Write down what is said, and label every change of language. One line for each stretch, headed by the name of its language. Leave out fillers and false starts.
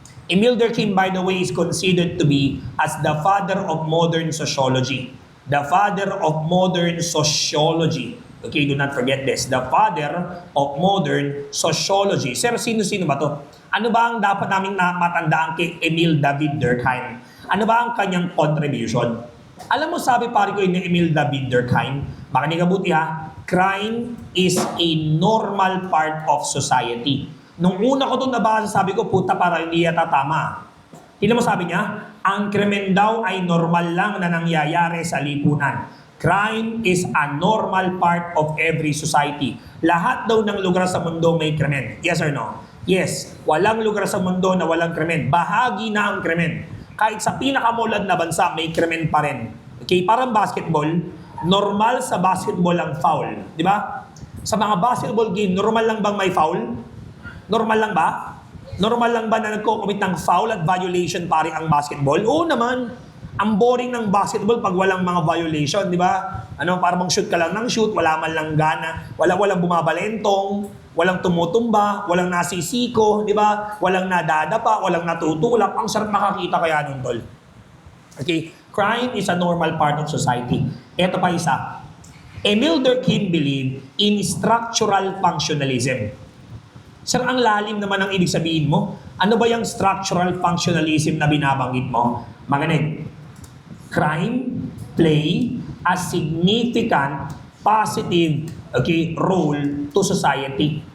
English: Emil Durkheim, by the way, is considered to be as the father of modern sociology. The father of modern sociology. Okay, do not forget this. The father of modern sociology.
Filipino: Sir, sino-sino ba to? Ano ba ang dapat naming matandaan kay Emil David Durkheim? Ano ba ang kanyang contribution? Alam mo, sabi pare ko ni Emil David Durkheim, baka kabuti ha,
English: crime is a normal part of society.
Filipino: Nung una ko itong nabasa, sabi ko, puta, para hindi yata tama. Hindi mo sabi niya, ang krimen daw ay normal lang na nangyayari sa lipunan.
English: Crime is a normal part of every society.
Filipino: Lahat daw ng lugar sa mundo may krimen. Yes or no? Yes. Walang lugar sa mundo na walang krimen. Bahagi na ang krimen. Kahit sa pinakamulad na bansa, may krimen pa rin. Okay? Parang basketball, normal sa basketball ang foul. Di ba? Sa mga basketball game, normal lang bang may foul? Normal lang ba? Normal lang ba na nagko-commit ng foul at violation pare ang basketball? Oo naman. Ang boring ng basketball pag walang mga violation, di ba? Ano, para bang shoot ka lang ng shoot, wala man lang gana, walang bumabalentong, walang tumutumba, walang nasisiko, di ba? Walang nadadapa, walang natutulak. Ang sarap makakita kaya nun, tol. Okay?
English: Crime is a normal part of society.
Filipino: Ito pa isa.
English: Emil Durkheim believed in structural functionalism.
Filipino: Sir, ang lalim naman ang ibig sabihin mo. Ano ba yung structural functionalism na binabanggit mo? Magaling.
English: Crime play a significant positive role to society.